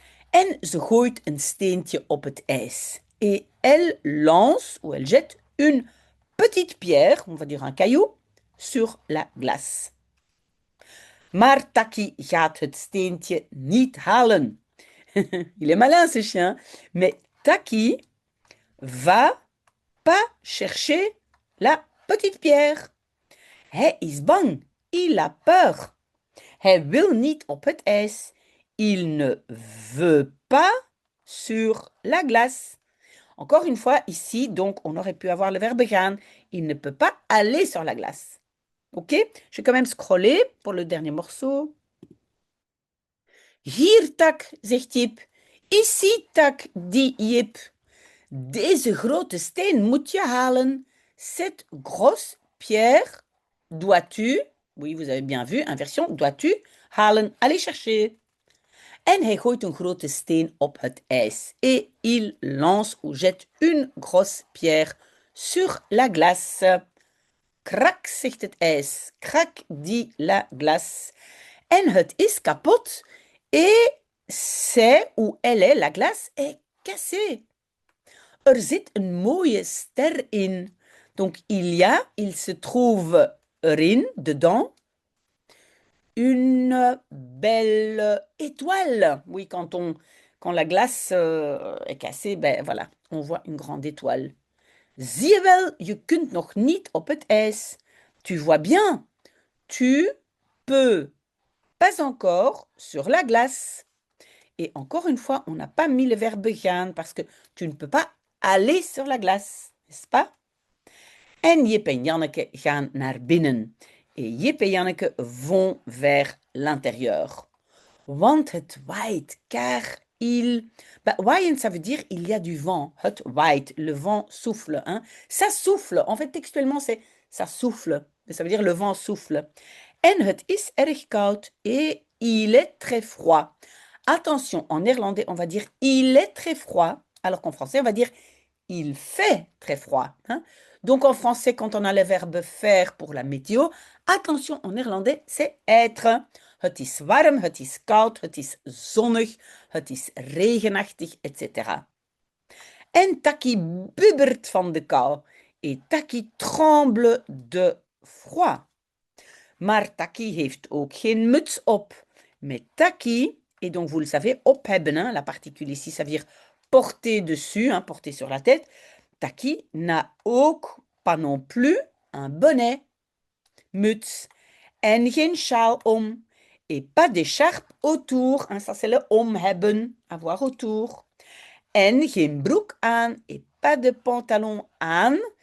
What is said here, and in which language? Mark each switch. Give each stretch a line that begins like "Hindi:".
Dutch: En ze gooit een steentje op het ijs.
French: Et elle lance, ou elle jette, une petite pierre, on va dire un caillou, sur la glace.
Dutch: Maar Taki gaat het steentje niet halen.
French: Il est malin, ce chien. Mais Taki va pas chercher la petite pierre.
Dutch: Hij is bang.
French: Il a peur.
Dutch: Hij wil niet op het ijs.
French: Il ne veut pas sur la glace. Encore une fois, ici, donc, on aurait pu avoir le verbe gaan. Il ne peut pas aller sur la glace. Ok? Je vais quand même scroller pour le dernier morceau.
Dutch: Hier, Tak, zegt Jip.
French: Ici, Tak, dit Jip.
Dutch: Deze grote steen moet je halen.
French: Cette grosse pierre, dois-tu, oui, vous avez bien vu, inversion, dois-tu halen, aller chercher.
Dutch: En hij gooit een grote steen op het ijs.
French: Et il lance ou jette une grosse pierre sur la glace.
Dutch: Krak, zegt het ijs. Krak,
French: dit la glace.
Dutch: En het is kapot.
French: Et c'est ou elle est, la glace, est cassée.
Dutch: Er zit een mooie ster in.
French: Donc, il se trouve erin, dedans, une belle étoile. Oui, quand la glace est cassée, ben voilà, on voit une grande étoile.
Dutch: Zie je wel, je kunt nog niet op het ijs.
French: Tu vois bien, tu peux pas encore sur la glace. Et encore une fois, on n'a pas mis le verbe gaan parce que tu ne peux pas aller sur la glace, n'est-ce pas?
Dutch: En Jip en Janneke gaan naar binnen.
French: Et Jip et Janneke vont vers l'intérieur. Want het waait, car il... waaien, ça veut dire il y a du vent.
Dutch: Het waait,
French: le vent souffle. Hein. Ça souffle. En fait, textuellement, c'est ça souffle. Ça veut dire le vent souffle.
Dutch: En het is erg koud
French: et il est très froid. Attention, en néerlandais, on va dire il est très froid, alors qu'en français, on va dire il fait très froid. Hein. Donc en français, quand on a le verbe faire pour la météo, attention, en néerlandais, c'est être.
Dutch: Het is warm, het is koud, het is zonnig, het is regenachtig, etc. En Taki bubbert van de kou
French: et Taki tremble de froid.
Dutch: Maar Taki heeft ook geen muts op.
French: Mais Taki, et donc vous le savez, op hebben, hein, la particule ici, ça veut dire porter dessus, hein, porter sur la tête. Taki n'a ook pas non plus un bonnet, muts,
Dutch: en geen sjaal om,
French: et pas d'écharpe autour, hein, ça c'est le om hebben, avoir autour,
Dutch: en geen broek aan,
French: et pas de pantalon aan.